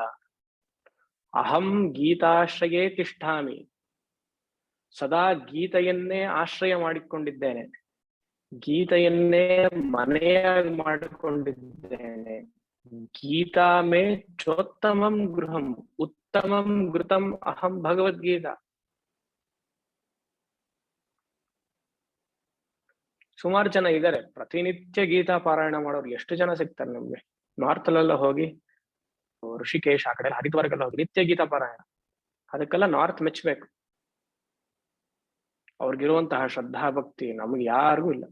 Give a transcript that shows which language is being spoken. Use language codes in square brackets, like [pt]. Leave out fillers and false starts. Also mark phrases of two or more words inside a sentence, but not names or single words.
[sa] ಅಹಂ ಗೀತಾಶ್ರಯೇ ತಿಷ್ಠಾಮಿ, [kn] ಸದಾ ಗೀತೆಯನ್ನೇ ಆಶ್ರಯ ಮಾಡಿಕೊಂಡಿದ್ದೇನೆ, ಗೀತೆಯನ್ನೇ ಮನೆಯಾಗಿ ಮಾಡಿಕೊಂಡಿದ್ದೇನೆ. [sa] ಗೀತಾ ಮೇ ಚೋತ್ತಮಂ ಗೃಹಂ ಉತ್ತಮಂ ಘೃತಂ ಅಹಂ ಭಗವದ್ಗೀತಾ. [kn] ಸುಮಾರು ಜನ ಇದ್ದಾರೆ ಪ್ರತಿನಿತ್ಯ ಗೀತಾ ಪಾರಾಯಣ ಮಾಡೋರು. ಎಷ್ಟು ಜನ ಸಿಗ್ತಾರೆ ನಮ್ಗೆ ನಾರ್ತ್ ಅಲ್ಲೆಲ್ಲ ಹೋಗಿ, ಋಷಿಕೇಶ್ ಆ ಕಡೆ ಹರಿದ್ವಾರಕ್ಕೆಲ್ಲ ಹೋಗಿ ನಿತ್ಯ ಗೀತಾ ಪಾರಾಯಣ. ಅದಕ್ಕೆಲ್ಲ ನಾರ್ತ್ ಮೆಚ್ಚಬೇಕು. ಅವ್ರಿಗಿರುವಂತಹ ಶ್ರದ್ಧಾಭಕ್ತಿ ನಮ್ಗೆ ಯಾರಿಗೂ ಇಲ್ಲ.